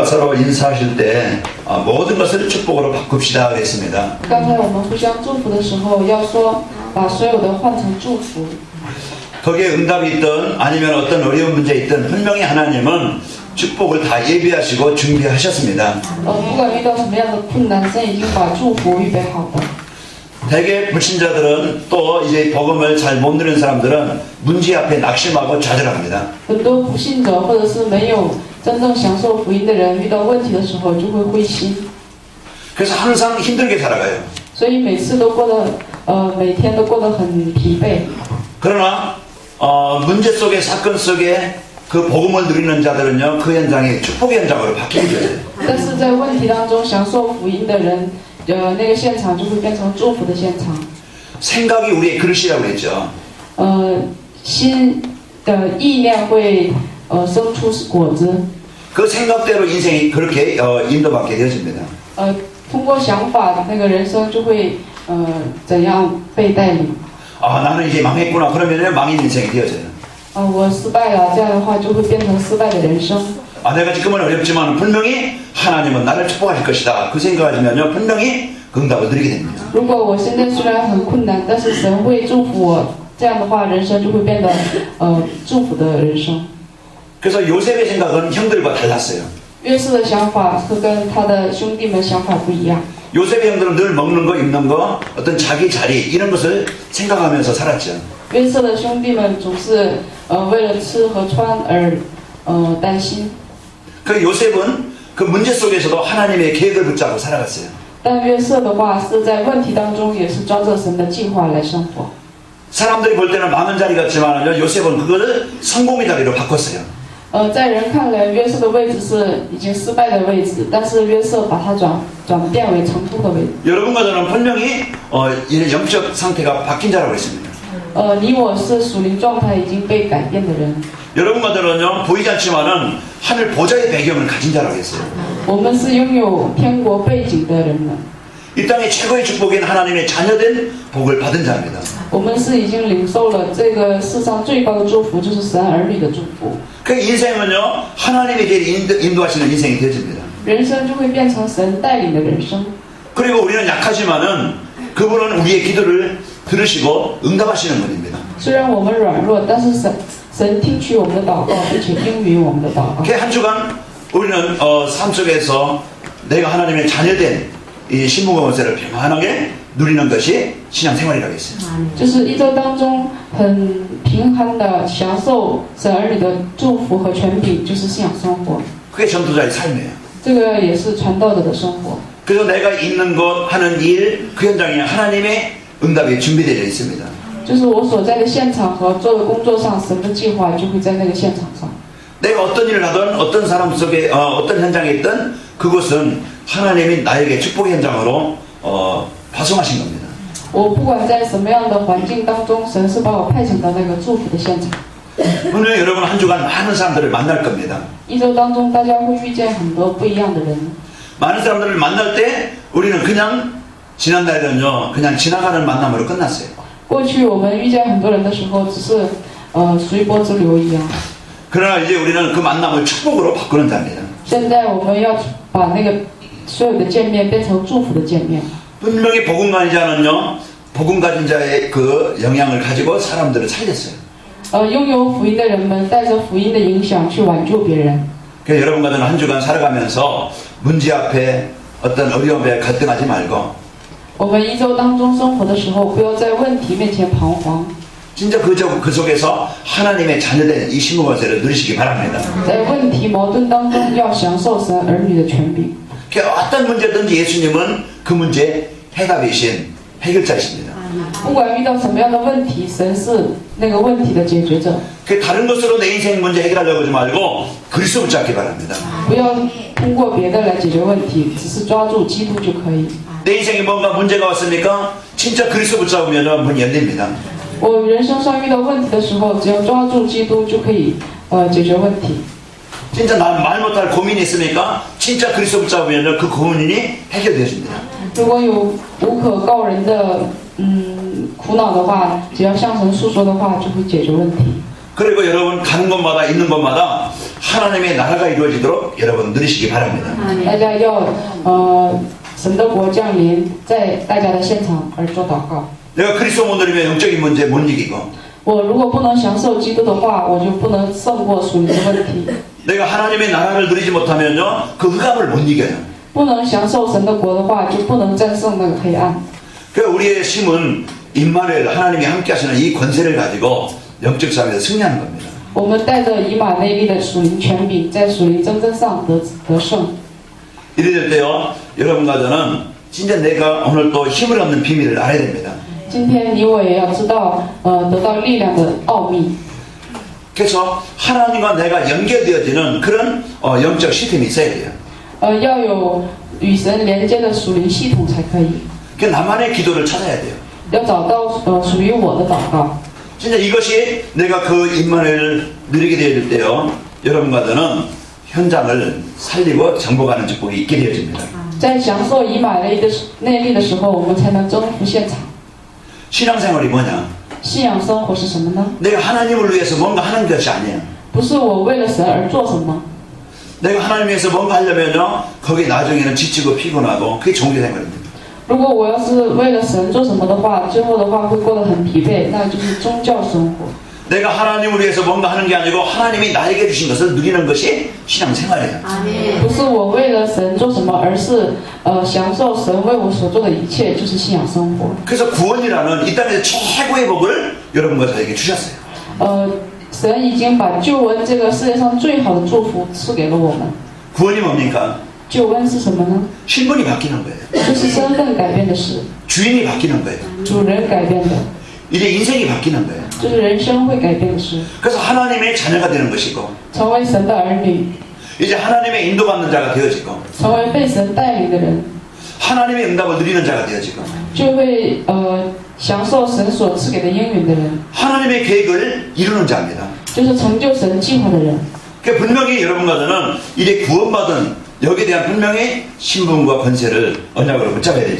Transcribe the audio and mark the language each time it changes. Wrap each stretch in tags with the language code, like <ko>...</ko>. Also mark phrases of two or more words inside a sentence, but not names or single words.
<ko>서로 인사하실 때 모든 것을 축복으로 바꿉시다 그랬습니다.</ko> <zh>刚才我们互相祝福的时候，要说把所有的换成祝福。</zh> <ko>거기에 응답이 있든 아니면 어떤 어려운 문제 있든 분명히 하나님은 축복을 다 예비하시고 준비하셨습니다.</ko> <zh>不管遇到什么样的困难，神已经把祝福预备好的。</zh> <ko>대개 불신자들은 또 이제 복음을 잘 못 누리는 사람들은 문제 앞에 낙심하고 좌절합니다.</ko> <zh>很多不信者或者是没有真正享受福音的人，遇到问题的时候就会灰心，</zh> <ko>그래서 항상 힘들게 살아가요.</ko> <zh>所以每次都过得每天都过得很疲惫。</zh> <ko>그러나 문제 속에 사건 속에 그 복음을 누리는 자들은요 그 현장이 축복의 현장으로 바뀌게 돼요.</ko> <zh>但是在问题当中享受福音的人，那个现场就会变成祝福的现场。</zh> <ko>생각이 우리의 그릇이라고 그랬죠.</ko> <zh>心的意念会生出果子。</zh> <ko>그 생각대로 인생이 그렇게 인도받게 되어집니다.</ko> <zh>通过想法，那个人生就会怎样被带领。</zh> <ko>나는 이제 망했구나. 그러면 망인 인생이 되어져요.</ko> <zh>我失败了，这样的话就会变成失败的人生。</zh> <ko>내가 지금은 어렵지만 분명히 하나님은 나를 축복하실 것이다. 그 생각하시면요 분명히 그 응답을 누리게 됩니다.</ko> <zh>如果我现在虽然很困难，但是神会祝福我，这样的话人生就会变得祝福的人生。</zh> <ko>그래서 요셉의 생각은 형들과 달랐어요.</ko> <zh>约瑟的想法和跟他的兄弟们想法不一样。</zh> <ko>요셉의 형들은 늘 먹는 거, 입는 거, 어떤 자기 자리 이런 것을 생각하면서 살았죠.</ko> <zh>约瑟的兄弟们总是为了吃和穿而担心。</zh> <ko>그 요셉은 그 문제 속에서도 하나님의 계획을 붙잡고 살아갔어요.</ko> <zh>但约瑟的话是在问题当中也是抓着神的计划来生活。</zh> <ko>사람들이 볼 때는 망한 자리 같지만 요셉은 그거를 성공의 자리로 바꿨어요.</ko> <zh>在人看来，约瑟的位置是已经失败的位置，但是约瑟把它转变为成功的位置。</zh> <ko>여러분과 저는 분명히 이 영적 상태가 바뀐 자라고 했습니다.</ko> <zh>你我是属灵状态已经被改变的人。</zh> <ko>여러분과 저는요 보이지 않지만은 하늘 보좌의 배경을 가진 자라고 했어요.</ko> <zh>我们是拥有天国背景的人们。</zh> <ko>이 땅의 최고의 축복인 하나님의 자녀된 복을 받은 자입니다.</ko> <zh>我们是已经领受了这个世上最高的祝福，就是神儿女的祝福。</zh> <ko>그 인생은요 하나님의 길 인도하시는 인생이 되어집니다.</ko> <zh>人生就会变成神带领的人生。</zh> <ko>그리고 우리는 약하지만은 그분은 우리의 기도를 들으시고 응답하시는 분입니다.</ko> <zh>虽然我们软弱，但是神听取我们的祷告，并且应允我们的祷告。</zh> <ko>그 한 주간 우리는 삶 속에서 내가 하나님의 자녀된 이 신부건세를 평안하게 누리는 것이 신앙생활이라고 했어요.</ko> <zh>就是一周当中很平安的享受神儿女的祝福和权柄，就是信仰生活。</zh> <ko>그게 전도자의 삶이에요.</ko> <zh>这个也是传道者的生活。</zh> <ko>그래서 내가 있는 곳 하는 일 그 현장에 하나님의 응답이 준비되어 있습니다.</ko> <zh>就是我所在的现场和做的工作上，神的计划就会在那个现场上。</zh> <ko>내가 어떤 일을 하든 어떤 사람 속에 어떤 현장에 있든 그곳은 하나님이 나에게 축복의 현장으로 파송하신 겁니다.</ko> <zh>我不管在什么样的环境当中，神是把我派遣到那个祝福的现场。</zh> <ko>분명히 여러분 한 주간 많은 사람들을 만날 겁니다.</ko> <zh>一周当中，大家会遇见很多不一样的人。</zh> <ko>많은 사람들을 만날 때 우리는 그냥 지난달에는요 그냥 지나가는 만남으로 끝났어요.</ko> <zh>过去我们遇见很多人的时候，只是随波逐流一样。</zh> <ko>그러나 이제 우리는 그 만남을 축복으로 바꾸는 자입니다.</ko> <zh>现在我们要把那个所有的见面变成祝福的见面。</zh> <ko>분명히 복음 가진 자는요 복음 가진 자의 그 영향을 가지고 사람들을 살렸어요.</ko> <zh>拥有福音的人们带着福音的影响去挽救别人。</zh> <ko>그래서 여러분과 저는 한 주간 살아가면서 문제 앞에 어떤 어려움에 갈등하지 말고</ko> <zh>我们一周当中生活的时候，不要在问题面前彷徨。</zh> <ko>진짜 그 속에서 하나님의 자녀된 이 신부건세를 누리시기 바랍니다.</ko> <zh>在问题矛盾当中，要享受神儿女的权柄。</zh> <ko>어떤 문제든지 예수님은 그 문제 해답이신 해결자이십니다.</ko> <zh>不管遇到什么样的问题，神是那个问题的解决者。</zh> <ko>그 다른 것으로 내 인생 문제 해결하려고 하지 말고 그리스도 붙잡기 바랍니다.</ko> <zh>不要通过别的来解决问题，只是抓住基督就可以。</zh> <ko>내 인생에 뭔가 문제가 왔습니까? 진짜 그리스도 붙잡으면 문이 열립니다.</ko> <zh>我人生上遇到问题的时候，只要抓住基督就可以解决问题。</zh> <ko>진짜 말 못할 고민이 있습니까? 진짜 그리스도 붙잡으면 그 고민이 해결되어집니다.</ko> <zh>如果有无可告人的苦恼的话，只要向神诉说的话，就会解决问题。</zh> <ko>그리고 여러분 가는 곳마다 있는 곳마다 하나님의 나라가 이루어지도록 여러분 누리시기 바랍니다.</ko> <zh>大家要神的国降临在大家的现场而做祷告。</zh> <ko>내가 그리스도 못 누리면 영적인 문제 못 이기고</ko> <zh>我如果不能享受基督的话，我就不能胜过属灵的问题。</zh> <ko>내가 하나님의 나라를 누리지 못하면요 그 흑암을 못 이겨요.</ko> <zh>不能享受神的国的话，就不能战胜那个黑暗。</zh> <ko>그 우리의 힘은 임마누엘 하나님이 함께 하시는 이 권세를 가지고 영적 싸움에서 승리하는 겁니다.</ko> <zh>我们带着以马内利的属灵权柄，在属灵争争上得胜。</zh> <ko>이래 될 때요 여러분과 저는 진짜 내가 오늘 또 힘을 얻는 비밀을 알아야 됩니다.</ko> <zh>今天你我也要知道，得到力量的奥秘。</zh> <ko>그래서 하나님과 내가 연결되어지는 그런 영적 시스템이 있어야 돼요.</ko> <zh>要有与神连接的属灵系统才可以。</zh> <ko>그 나만의 기도를 찾아야 돼요.</ko> <zh>要找到属于我的祷告。</zh> <ko>진짜 이것이 내가 그 임만을 누리게 되어질 때요 여러분과 저는 현장을 살리고 정복하는 축복이 있게 되어집니다.</ko> <zh>在享受以马内利的时候，我们才能征服现场。</zh> <ko>신앙생활이 뭐냐?</ko> <zh>信仰生活是什么呢？</zh> <ko>내가 하나님을 위해서 뭔가 하는 것이 아니에요.</ko> <zh>不是我为了神而做什么。</zh> <ko>내가 하나님 위해서 뭔가 하려면요 거기 나중에는 지치고 피곤하고 그게 종교생활입니다.</ko> <zh>如果我要是为了神做什么的话，最后的话会过得很疲惫，那就是宗教生活。</zh> <ko>내가 하나님을 위해서 뭔가 하는 게 아니고 하나님이 나에게 주신 것을 누리는 것이 신앙생활이에요.</ko> <zh>不是我为了神做什么，而是享受神为我所做的一切，就是信仰生活。</zh> <ko>그래서 구원이라는 이 땅에서 최고의 복을 여러분과 저에게 주셨어요.</ko> <zh>神已经把救恩这个世界上最好的祝福赐给了我们。</zh> <ko>구원이 뭡니까?</ko> <zh>救恩是什么呢？</zh> <ko>신분이 바뀌는 거예요.</ko> <zh>就是身份改变的事，</zh> <ko>주인이 바뀌는 거예요.</ko> <zh>主人改变的，</zh> <ko>이제 인생이 바뀌는 거예요.</ko> <zh>就是人生会改变的事，</zh> <ko>그래서 하나님의 자녀가 되는 것이고</ko> <zh>成为神的儿女，</zh> <ko>이제 하나님의 인도받는 자가 되어지고</ko> <zh>成为被神带领的人，</zh> <ko>하나님의 응답을 누리는 자가 되어지고</ko> <zh>就会享受神所赐给的应允的人，</zh> <ko>하나님의 계획을 이루는 자입니다.</ko> <zh>就是成就神计划的人。</zh> <ko>그러니까 분명히 여러분과 저는 이제 구원받은 여기에 대한 분명히 신분과 권세를 언약으로 붙잡아야 되죠.</ko>